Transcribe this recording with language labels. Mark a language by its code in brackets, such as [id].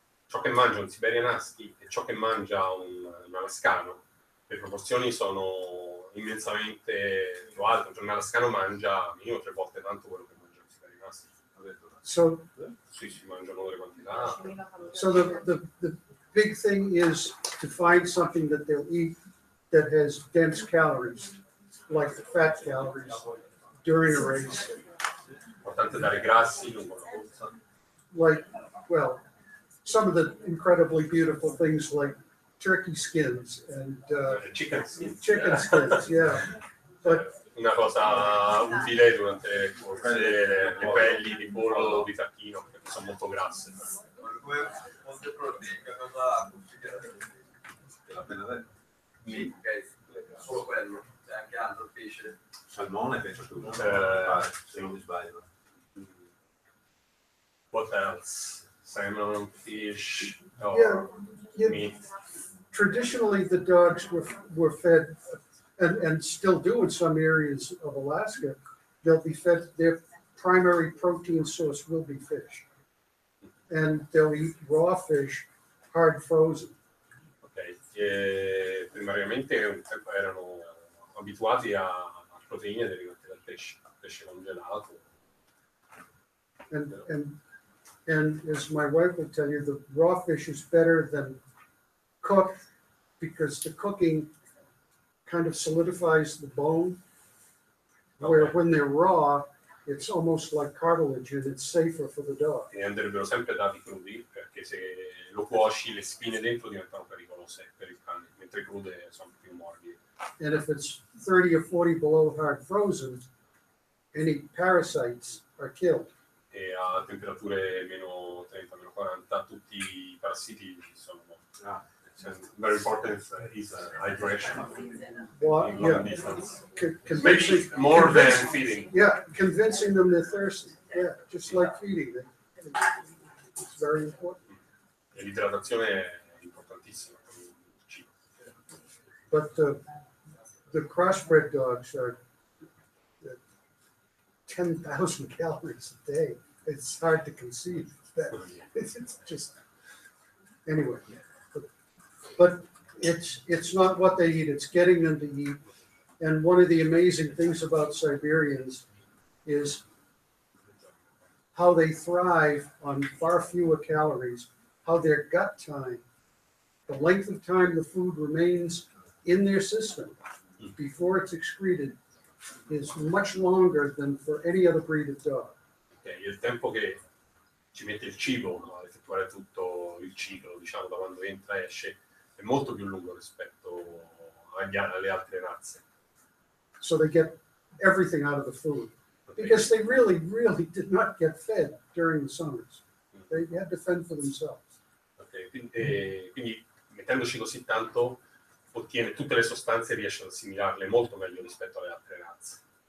[it] ciò che mangia un Siberian Husky e ciò che mangia un alascano, le proporzioni sono immensamente più alte. Cioè, un alascano mangia minimo 3 volte tanto quello che mangia un Siberian Husky. [en] So, [it] Sì, si mangiano delle quantità. [en] so the big thing is to find something that they'll eat that has dense calories, like the fat calories during a race. [it] Importante dare grassi lungo la corsa. [en] Like, well, some of the incredibly beautiful things like turkey skins and Chicken skins. chicken skins, yeah. But [it] Una cosa utile durante le corse, le pelli di pollo o di tacchino, perché sono molto grasse. Molte proteine, cosa consigliate? L'ho appena detto. Sì, ok, solo quello, c'è anche altro pesce. Salmone penso tu, se non mi sbaglio. [en] What else? Salmon, fish, yeah, meat. traditionally the dogs were fed, and still do in some areas of Alaska. They'll be fed, their primary protein source will be fish, and they'll eat raw fish, hard frozen. [it] Ok, primariamente un tempo erano abituati a proteine derivanti dal pesce congelato. [en] And as my wife will tell you, the raw fish is better than cooked because the cooking kind of solidifies the bone. Where Okay. when they're raw, it's almost like cartilage and it's safer for the dog. [it] E andrebbero sempre dati crudi, perché se lo cuoci le spine dentro diventano pericolose per il cane, mentre crude sono più morbide. [en] And if it's 30 or 40 below hard frozen, any parasites are killed. [it] E a temperature meno 30, meno 40, tutti i parassiti sono morti. [en] Very important is hydration Well, in long yeah, distance. convincing, More than feeding. yeah, convincing them they're thirsty. Yeah, just like feeding them. It's very important. [it] E l'idratazione è importantissima per il cibo. [en] But the crossbred dogs are 10,000 calories a day. It's hard to conceive that. It's just, anyway. But it's not what they eat, it's getting them to eat. And one of the amazing things about Siberians is how they thrive on far fewer calories, how their gut time, the length of time the food remains in their system before it's excreted, is much longer than for any other breed of dog. [it] Okay, il tempo che ci mette il cibo a effettuare tutto il ciclo, diciamo, da quando entra e esce, è molto più lungo rispetto alle altre razze. [en] So they get everything out of the food because they really did not get fed during the summers. They had to fend for themselves. [it] Okay, quindi mettendoci così tanto ottiene tutte le sostanze e riesce ad assimilarle molto meglio rispetto alle altre razze.